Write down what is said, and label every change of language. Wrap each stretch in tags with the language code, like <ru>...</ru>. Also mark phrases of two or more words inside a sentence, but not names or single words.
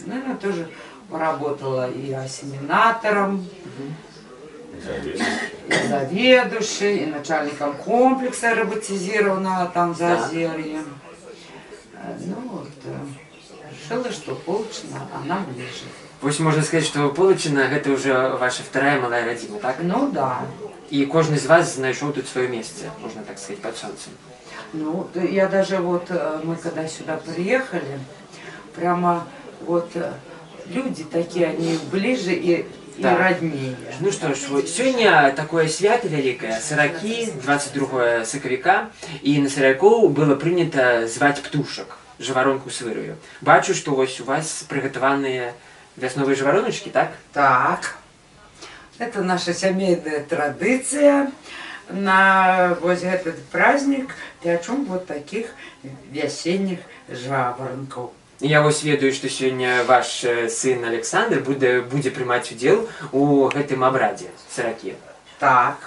<ru>Ну, она тоже поработала и осеменатором, и заведующей, и начальником комплекса роботизированного там за Озерьем. Ну вот, решила, что получено, она ближе.</ru> <be>Вось можна сказаць, што Полачына гэта ўжо ваша вторая малая радзіма, так?</be> <ru>Ну да.</ru> <be>І кожны з вас знайшоў тут сваё месца, можна так сказаць, пад сонцем. Ну,</be> <ru>я даже вот, мы когда сюда приехали, прямо вот люди такие, они ближе и роднее.</ru> <be>Ну што ж, сёння такое свята вялікае, саракі, 22 сакавіка, і на саракоў было прынята зваць птушак, жаваронку свырую. Бачу, што вось у вас прыгатаваныя вясновыя жавароначкі, так?</be> <ru>Так, это наша семейная традиция. На вот этот праздник пячем вот таких весенних жаворонков.</ru> <be>Я вось ведаю, што сёння ваш сын Александр будзе прымаць удзел у гэтым абрадзе саракі. Так.</be>